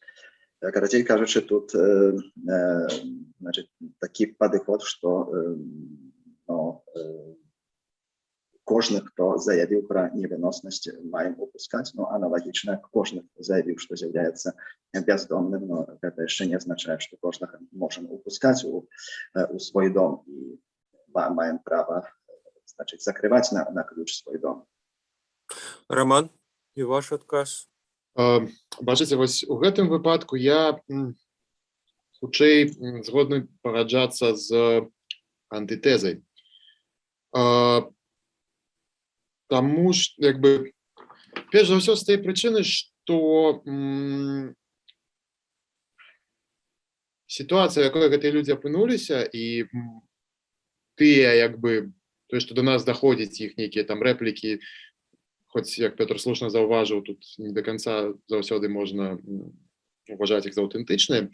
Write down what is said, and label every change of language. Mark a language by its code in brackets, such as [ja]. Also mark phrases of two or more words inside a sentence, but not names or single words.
[uk] Коротше кажучи, тут значить, такий підход, що ну, кожен, хто заявив про невиносність, маємо опускати, ну, аналогічно, кожен, хто заявив, що з'являється бездомним, но це ще не означає, що кожного можемо опускати у свій дом і маємо право, значить, закривати на ключ свій дом. [be] Роман, і ваш адказ? Бачыце, вось у гэтым выпадку я хутчэй згодны пагаджацца з антытэзай. Таму ж, як бы, перш за ўсё з той прычыны, што сітуацыя, в якой гэтыя людзі апынуліся, і тыя, як бы, тое, што до нас даходзіць іх нейкія там рэплікі, хоць, як Пётр слушна заўважыў, тут не до конца заўсёды можна уважаць іх за аўтэнтычныя.